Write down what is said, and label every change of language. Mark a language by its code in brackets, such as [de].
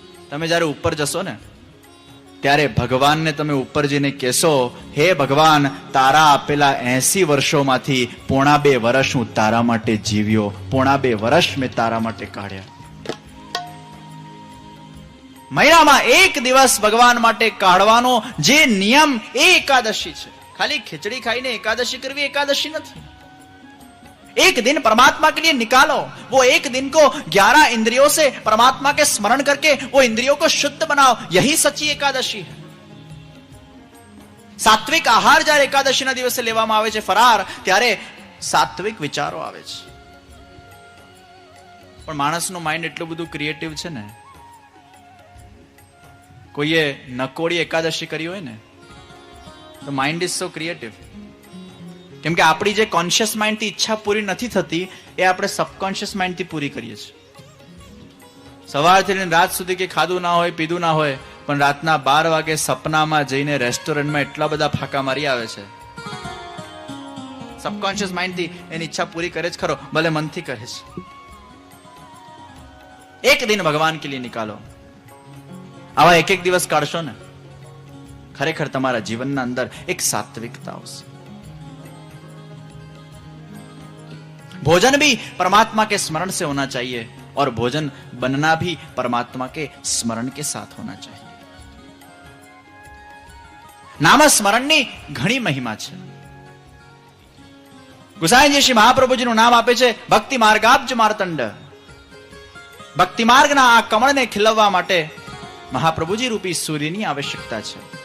[gu] તમે જયારે ઉપર જશો ને ત્યારે ભગવાનને તમે ઉપર જઈને કહેશો, હે ભગવાન, તારા આપેલા 80 વર્ષોમાંથી 1.5 વર્ષ હું તારા માટે જીવ્યો, 1.5 વર્ષ મેં તારા માટે કાઢ્યા. મહિનામાં એક દિવસ ભગવાન માટે કાઢવાનો જે નિયમ એ એકાદશી છે. ખાલી ખીચડી ખાઈને એકાદશી કરવી એકાદશી નથી. [hi] एक दिन परमात्मा के लिए निकालो. वो एक दिन को 11 इंद्रियों से परमात्मा के स्मरण करके वो इंद्रियों को शुद्ध बनाओ. यही सच्ची एकादशी है. [gu] सात्विक आहार જ્યારે એકાદશીના દિવસે લેવામાં આવે છે ફરાર, ત્યારે સાત્વિક વિચારો આવે છે. પણ માણસનું માઇન્ડ એટલું બધું ક્રિએટિવ છે ને, કોઈએ નકોડી એકાદશી કરી હોય ને તો [en] Mind is so creative. [gu] કેમ કે આપણી જે કોન્શિયસ માઇન્ડથી ઈચ્છા પૂરી નથી થતી એ આપણે સબકોન્શિયસ માઇન્ડથી પૂરી કરીએ છીએ. સવારથી લઈને રાત સુધી કે ખાધું ના હોય, પીધું ના હોય, પણ રાતના 12 વાગે સપનામાં જઈને રેસ્ટોરન્ટમાં એટલા બધા ફાંકા મારી આવે છે. સબકોન્શિયસ માઇન્ડથી એની ઈચ્છા પૂરી કરે જ ખરો, ભલે મનથી કરે છે. [hi] એક દિન ભગવાન કે લીએ નિકાલો. [gu] આવા એક એક દિવસ કાઢશો ને, ખરેખર તમારા જીવનના અંદર એક સાત્વિકતા આવશે. [hi] भोजन भी परमात्मा के स्मरण से होना चाहिए और भोजन बनना भी परमात्मा के स्मरण के साथ होना चाहिए. [gu] नाम स्मरणની ઘણી મહિમા છે. ગુસાઈજી શ્રી મહાપ્રભુજીનું નામ આપે છે ભક્તિ માર્ગાબ્જ માર્તંડ. ભક્તિ માર્ગના આ કમળને ખીલવવા માટે મહાપ્રભુજી રૂપી સૂર્યની આવશ્યકતા છે.